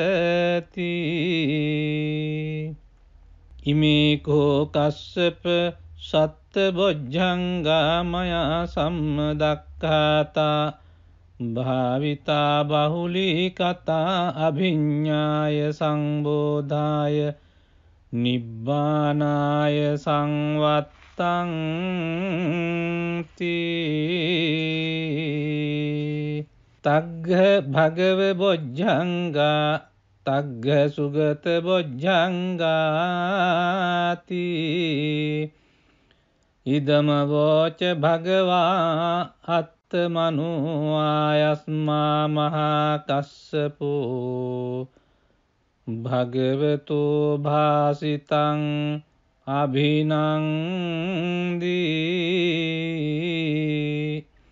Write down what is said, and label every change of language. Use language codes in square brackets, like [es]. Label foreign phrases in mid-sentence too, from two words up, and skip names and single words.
[pi] සංවත්තති ඉමේ කෝ කස්සප සත්බොජ්ජංගා මයා සම්මදක්ඛාතා භාවිතා බහුලී කතා අභිඤ්ඤාය සංබෝධාය නිබ්බානාය සංවත්තං තී. තග්ග භගව බොජ්ජංගා තග්ග සුගත බොජ්ජංගාති ඉදම වෝච භගවා අත්තමනුආයස්මා මහා කස්සපෝ භගවතු භාසිතං අභිනන්දී.